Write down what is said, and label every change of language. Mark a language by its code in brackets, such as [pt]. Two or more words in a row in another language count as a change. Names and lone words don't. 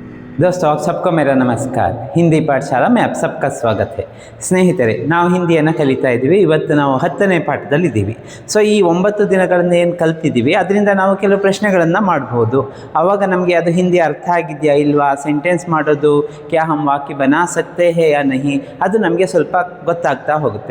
[hi] दोस्तों, आप सबको मेरा नमस्कार। ಹಿಂದಿ ಪಾಠಶಾಲಾ में आप सबका स्वागत है। [kn] ಸ್ನೇಹಿತರೆ, ನಾವು ಹಿಂದಿಯನ್ನು ಕಲಿತಾ ಇದ್ದೀವಿ. ಇವತ್ತು ನಾವು 10ನೇ ಪಾಠದಲ್ಲಿದ್ದೀವಿ. ಸೊ ಈ 9 ದಿನಗಳಿಂದ ಏನು ಕಲ್ತಿದ್ದೀವಿ ಅದರಿಂದ ನಾವು ಕೆಲವು ಪ್ರಶ್ನೆಗಳನ್ನು ಮಾಡ್ಬೋದು. ಆವಾಗ ನಮಗೆ ಅದು ಹಿಂದಿ ಅರ್ಥ ಆಗಿದೆಯಾ ಇಲ್ವಾ, ಸೆಂಟೆನ್ಸ್ ಮಾಡೋದು [hi] क्या हम वाक्य बना सकते हैं या नहीं, [kn] ಅದು ನಮಗೆ ಸ್ವಲ್ಪ ಗೊತ್ತಾಗ್ತಾ ಹೋಗುತ್ತೆ.